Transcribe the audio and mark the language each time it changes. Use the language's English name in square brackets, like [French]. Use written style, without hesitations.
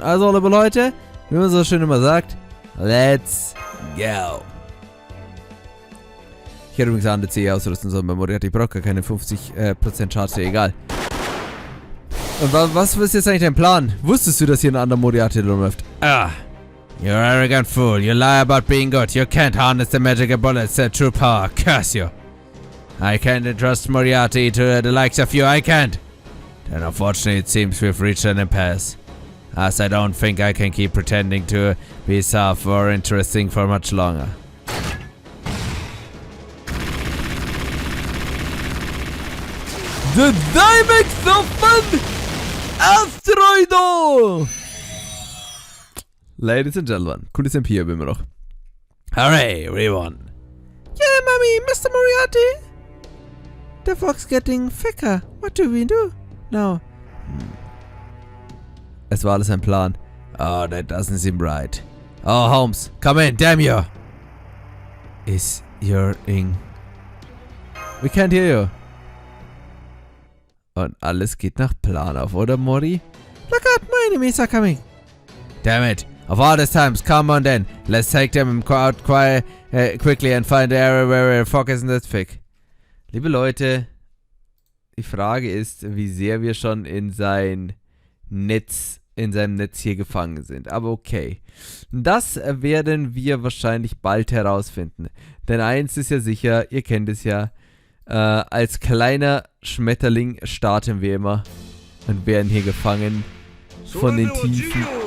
[German] Also, liebe Leute, wie man so schön immer sagt, [English] let's go. [German] Ich hätte übrigens eine C ausrüsten sollen bei Moriaty. Ich brauche gar keine 50% Charge, egal. Und was ist jetzt eigentlich dein Plan? Wusstest du, dass hier ein anderer Moriaty rumläuft? [English] Ah, you arrogant fool. You lie about being good. You can't harness the magical bullets, the true power. Curse you. I can't entrust Moriaty to the likes of you, I can't. Then unfortunately it seems we've reached an impasse. As I don't think I can keep pretending to be soft or interesting for much longer. The Daybit Sem Void Asteroido! Ladies and gentlemen, [German] cooles MP haben wir noch. [English] Hooray, we won. Yeah, Mommy, Mr. Moriaty. The fog's getting thicker. What do we do now? [German] Es war alles ein Plan. [English] Oh, that doesn't seem right. Oh, Holmes, come in, damn you! Is your in? We can't hear you. [German] Und alles geht nach Plan auf, oder, Mori? [English] Look out, my enemies are coming. Damn it. Of all these times, come on then. Let's take them out quickly and find the area where the fog isn't that thick. [German] Liebe Leute, die Frage ist, wie sehr wir schon in seinem Netz hier gefangen sind. Aber okay. Das werden wir wahrscheinlich bald herausfinden. Denn eins ist ja sicher, ihr kennt es ja, als kleiner Schmetterling starten wir immer und werden hier gefangen von den tiefen...